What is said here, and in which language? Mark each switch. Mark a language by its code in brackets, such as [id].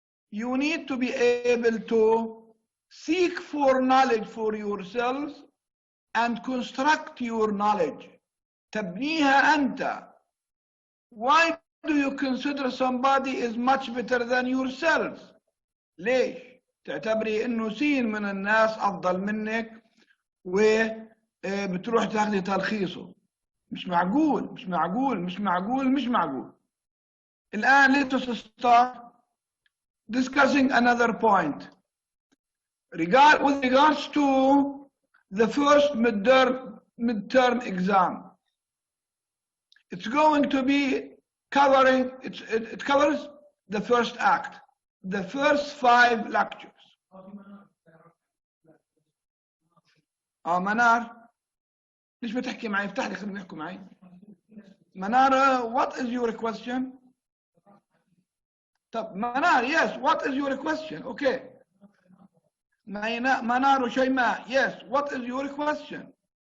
[en] You need to be able to seek for knowledge for yourselves and construct your knowledge. [ar] تبنيها أنت. [en] Why do you consider somebody is much better than yourselves? [ar] ليش؟ تعتبري إنه سين من الناس أفضل منك وبتروح تاخذي تلخيصه. مش معقول مش معقول مش معقول مش معقول. الآن [en] let us start discussing another point. With regards to the first midterm exam, it's going to be covering, it covers the first act, the first 5 lectures. [ar] منار ليش بتحكي معي؟ افتح لي خليهم يحكوا معي. [en] منار, what is your question? [ar] طب [en] منار, yes, what is your question? Okay. منار وشيماء, yes, what is your question?